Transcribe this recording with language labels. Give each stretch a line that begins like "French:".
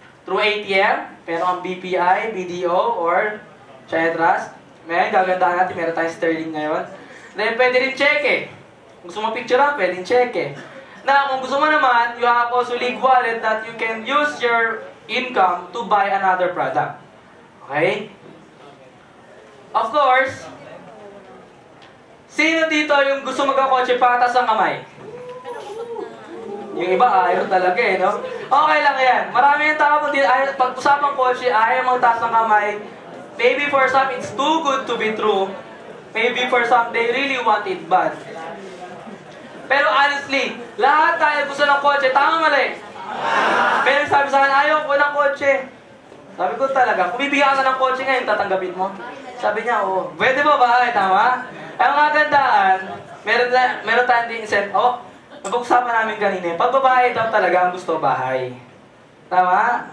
English: Through ATM, meron kang BPI, BDO, or China Trust.
Filipino: Ngayon, gagandahan natin, meron tayong Sterling ngayon. Then, pwede rin cheque. Kung gusto mo picturean, pwede rin cheque. Na, kung gusto mo naman,
English: you have also League Wallet that you can use your income to buy another product. Okay?
Filipino: Of course, sino dito yung gusto magkakotse patas ang kamay? Yung iba ayaw talaga eh, no? Okay lang yan. Marami yung tao pag usapang kotse, ayaw magtaas ng kamay.
English: Maybe for some, it's too good to be true. Maybe for some, they really want it bad.
Filipino: Pero honestly, lahat tayo gusto ng kotse. Tama mali? Pero sabi sa akin, ayaw ko ng kotse. Sabi ko talaga, kung bibigyan ka ng kotse ngayon, tatanggapin mo? Sabi niya, oo. Pwede ba ba? Tama? Ang magandaan, meron tayong din set, napag-usapan namin kanina, pag babae daw talaga ang gusto bahay. Tama?